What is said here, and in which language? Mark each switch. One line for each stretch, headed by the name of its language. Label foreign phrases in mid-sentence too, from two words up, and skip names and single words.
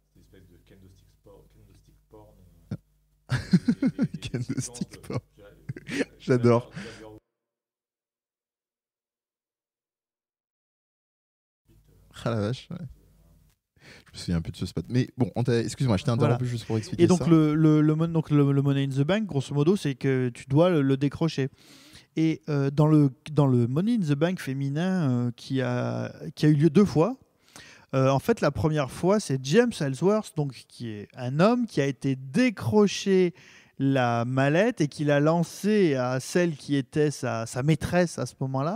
English: Kendo stick porn.
French: J'adore. Ah la vache. Ouais. Je me souviens un peu de ce spot. Mais bon, excuse-moi, je t'ai interrompu juste pour expliquer ça. Et donc, le Money in the Bank, grosso modo, c'est que tu dois le décrocher. Et dans le Money in the Bank féminin qui a eu lieu 2 fois, en fait, la première fois, c'est James Ellsworth, donc, qui est un homme qui a été décroché la mallette et qui l'a lancée à celle qui était sa maîtresse à ce moment-là.